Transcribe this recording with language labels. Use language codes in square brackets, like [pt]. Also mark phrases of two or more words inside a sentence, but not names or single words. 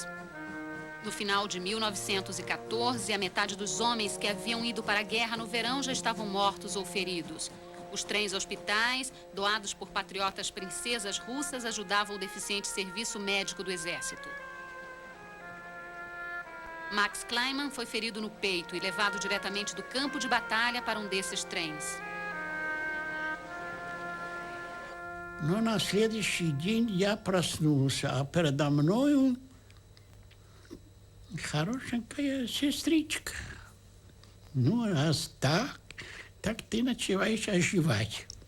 [pt] No final de 1914, a metade dos homens que haviam ido para a guerra no verão já estavam mortos ou feridos. Os trens hospitais, doados por patriotas princesas russas, ajudavam o deficiente serviço médico do exército. Max Kleiman foi ferido no peito e levado diretamente do campo de batalha para um desses trens. [ru] Но на следующий день я проснулся, а передо мною хорошенькая сестричка. Ну, раз так ты начинаешь оживать.